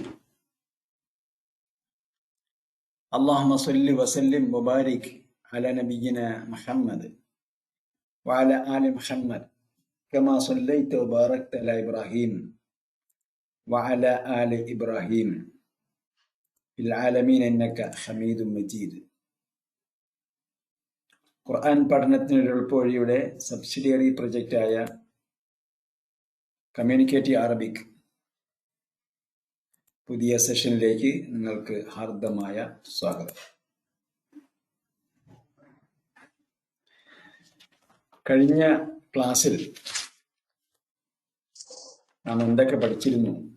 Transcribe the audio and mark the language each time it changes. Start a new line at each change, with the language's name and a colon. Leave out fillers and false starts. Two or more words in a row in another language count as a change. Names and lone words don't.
Arabic: اللهم صل وسلم وبارك على نبينا محمد وعلى آل محمد كما صليت وباركت على إبراهيم وعلى آل إبراهيم في العالمين إنك حميد مجيد.
Malayalam: ഖുർആൻ പഠനത്തിനൊരു എളുപ്പവഴിയുടെ സബ്സിഡിയറി പ്രൊജക്റ്റായ കമ്മ്യൂണിക്കേറ്റീവ് അറബിക് പുതിയ സെഷനിലേക്ക് നിങ്ങൾക്ക് ഹാർദമായ സ്വാഗതം. കഴിഞ്ഞ ക്ലാസ്സിൽ നാം എന്തൊക്കെ പഠിച്ചിരുന്നു?